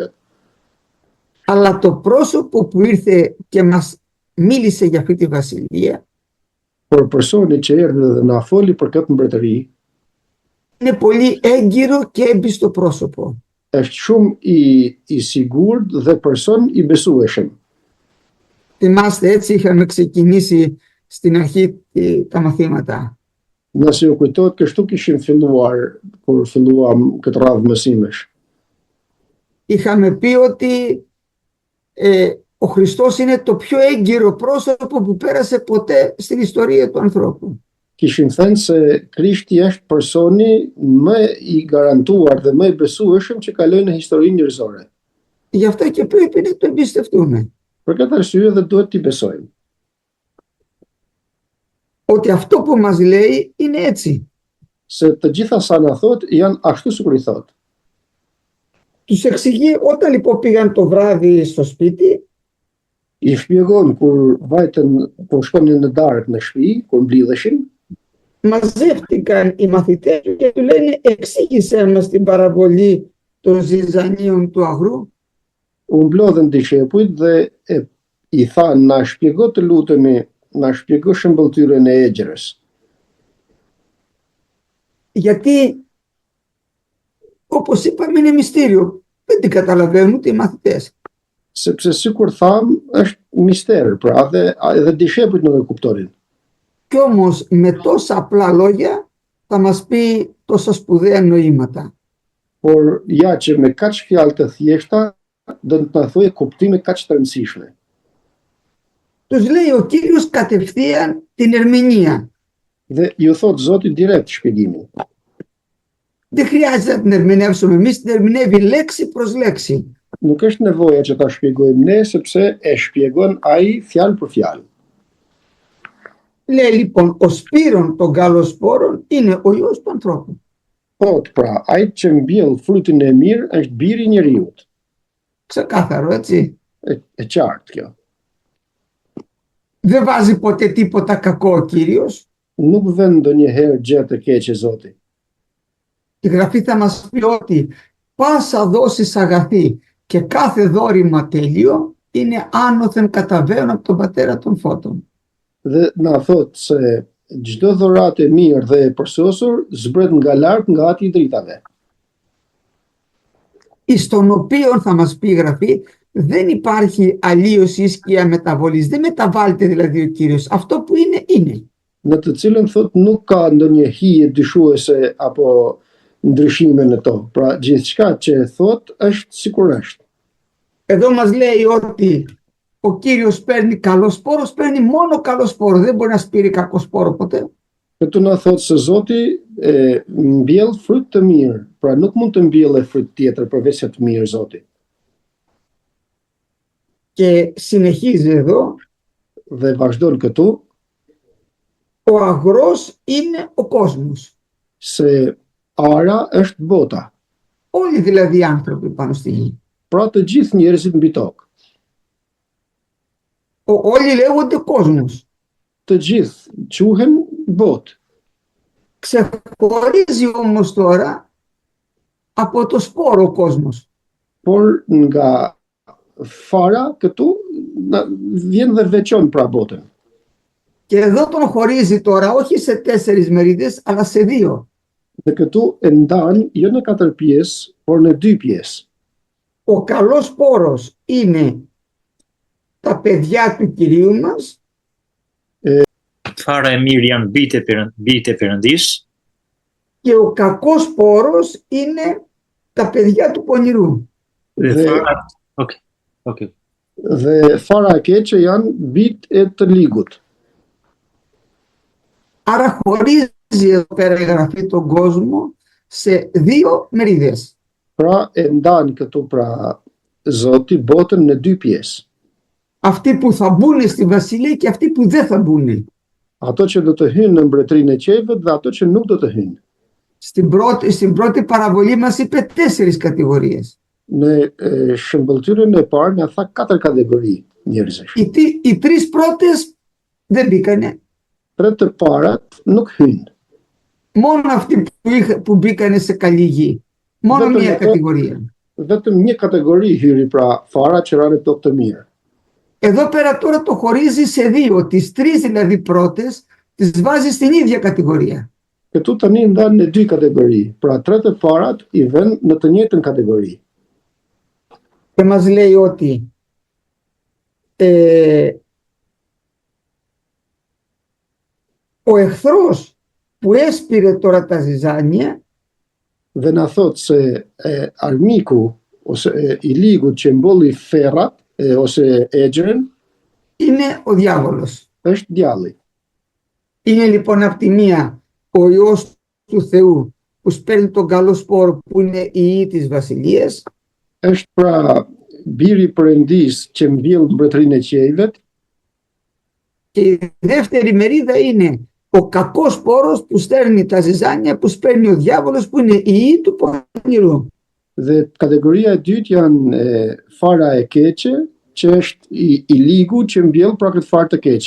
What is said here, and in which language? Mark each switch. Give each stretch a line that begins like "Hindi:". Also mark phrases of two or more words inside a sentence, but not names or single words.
Greek: Αλλά το πρόσωπο που ήρθε και μας μίλησε για αυτή τη βασιλεία,
Albanian: Por personi që erdhi dhe na foli për këtë mbretëri,
Greek: είναι πολύ έγκυρο και έμπιστο πρόσωπο.
Albanian: është shumë i sigurt dhe person i besueshëm.
Greek: Θυμάστε, έτσι είχαμε ξεκινήσει στην αρχή τα μαθήματα.
Albanian: Nëse ju kujtohet, kështu kishim filluar kur filluam këtë radhë mësimesh.
Greek: Είχαμε πει ότι ο Χριστός είναι το πιο έγκυρο πρόσωπο που πέρασε ποτέ στην ιστορία του ανθρώπου.
Albanian: Kishim thënë se Krishti është personi më i garantuar dhe më i besueshëm që kaloi në historinë njerëzore.
Greek: Γι' αυτό και πρέπει να το εμπιστευτούμε.
Albanian: Për këtë arsye dhe duhet t'i besojmë.
Greek: Ότι αυτό που μας λέει είναι έτσι.
Albanian: Se të gjitha sa na thot janë ashtu sikur i thot.
Greek: Τους εξηγεί όταν λοιπόν πήγαν το βράδυ στο σπίτι,
Albanian: I shpjegon kur shkonin në darkë në shtëpi, kur mblidheshin,
Greek: μαζεύτηκαν οι μαθητές του και του λένε εξήγησέ μας την παραβολή των ζυζανίων του αγρού.
Albanian: U mblodhen dishepujt dhe i thanë na shpjego të lutemi, na shpjego shembëltyrën e egjërës.
Greek: Γιατί, όπως είπαμε, είναι μυστήριο. Δεν την καταλαβαίνουν ούτε οι μαθητές.
Albanian: Sepse sikur tham, është mister, pra edhe dishepujt nuk e kuptonin.
Greek: Κι όμως με τόσα απλά λόγια θα μας πει τόσα σπουδαία νοήματα.
Albanian: Por ja që me kaq fjalë të thjeshta do të na thojë kuptime kaq të rëndësishme.
Greek: Τους λέει ο Κύριος κατευθείαν την ερμηνεία.
Albanian: Dhe ju thot Zoti direkt shpjegimin.
Greek: Δεν χρειάζεται να την ερμηνεύσουμε εμείς, την ερμηνεύει λέξη προς λέξη.
Albanian: Nuk është nevoja që ta shpjegojmë ne, sepse e shpjegon ai fjalë për fjalë.
Greek: Λέει λοιπόν, ο σπύρον των καλοσπόρων είναι ο Υιός του ανθρώπου.
Albanian: Thot, pra, ai që mbjell frutin e mirë është biri i njeriut.
Greek: Ξεκάθαρο, έτσι.
Albanian: E qartë kjo.
Greek: Δεν βάζει ποτέ τίποτα κακό ο Κύριος.
Albanian: Nuk vën ndonjëherë gjë të keqe Zoti.
Greek: Η Γραφή θα μας πει ότι πάσα δόσεις αγαθή και κάθε δώρημα τέλειο είναι άνωθεν καταβαίνουν από τον Πατέρα των Φώτων.
Albanian: Dhe na thot se çdo dhuratë e mirë dhe e përsosur zbret nga lart nga Ati i dritave.
Greek: Εις τον οποίον, θα μας πει η Γραφή, δεν υπάρχει αλλίωση ή σκιά μεταβολής. Δεν μεταβάλλεται δηλαδή ο Κύριος. Αυτό που είναι, είναι.
Albanian: Në të cilën thot nuk ka ndonjë hije dyshuese apo ndryshime në to. Pra gjithçka që e thot është sikur është.
Greek: Εδώ μας λέει ότι ο Κύριος παίρνει καλό σπόρος, παίρνει μόνο καλό σπόρο, δεν μπορεί να σπείρει κακό σπόρο ποτέ.
Albanian: Këtu na thot se Zoti mbjell fryt të mirë, pra nuk mund të mbjellë fryt tjetër përveç të mirë Zoti.
Greek: Και συνεχίζει εδώ,
Albanian: Dhe vazhdon këtu
Greek: ο αγρός είναι ο κόσμος.
Albanian: se ara është bota,
Greek: Όλοι δηλαδή οι άνθρωποι πάνω στη γη.
Albanian: pra të gjithë njerëzit mbi tokë.
Greek: Όλοι λέγονται κόσμος.
Albanian: Të gjithë quhen botë.
Greek: Ξεχωρίζει όμως τώρα από το σπόρο ο κόσμος.
Albanian: Por nga fara këtu vjen dhe veçon pra botën.
Greek: Και εδώ τον χωρίζει τώρα όχι σε 4 μερίδες, αλλά σε 2.
Albanian: Dhe këtu e ndan jo në 4 pjesë, por në 2 pjesë.
Greek: Ο καλός σπόρος είναι τα παιδιά του Κυρίου μας
Albanian: Fara e mirë janë bijtë e Perëndis,
Greek: και ο κακός σπόρος είναι τα παιδιά του πονηρού.
Albanian: Dhe fara e keqe janë bijtë e të ligut.
Greek: Άρα χωρίζει εδώ πέρα η Γραφή τον κόσμο σε 2 μερίδες.
Albanian: Pra e ndan këtu pra Zoti botën në 2 pjesë.
Greek: Αυτοί που θα μπουν στη βασιλεία και αυτοί που δεν θα μπουν.
Albanian: Ato që do të hynë në mbretërinë e qejve dhe ato që nuk do të hynë.
Greek: Στην πρώτη παραβολή μας είπε 4 κατηγορίες.
Albanian: Në shëmbëltyrën e parë na tha 4 kategori njerëzish.
Greek: Οι 3 πρώτες δεν μπήκανε.
Albanian: 3 të parat nuk hynë.
Greek: Μόνο αυτοί που μπήκανε σε καλή γη. Μόνο μία κατηγορία.
Albanian: Vetëm një kategori hyri pra fara që ranë tokë të mirë.
Greek: Εδώ πέρα τώρα το χωρίζει σε 2. Τις 3 δηλαδή πρώτες τις βάζει στην ίδια κατηγορία.
Albanian: Këtu tani ndan në 2 kategori. Pra 3 të parat i vën në të njëjtën kategori.
Greek: Και μας λέει ότι ο εχθρός που έσπηρε τώρα τα ζυζάνια
Albanian: Dhe na thot se armiku ose i ligut që mbolli ferrat ose egjerën
Greek: είναι ο διάβολος.
Albanian: është djalli.
Greek: Είναι λοιπόν από τη μία ο Υιός του Θεού που σπέρνει τον καλό σπόρο που είναι η Υιή της Βασιλείας.
Albanian: Është pra biri i Perëndis që mbjell mbretërinë e qiejve.
Greek: Και η δεύτερη μερίδα είναι ο κακός σπόρος που στέρνει τα ζυζάνια που σπέρνει ο διάβολος που είναι η Υιή του πονηρού.
Albanian: Dhe kategoria e dytë janë fara e keqe që është i ligu që mbjell pra këtë farë të keqe.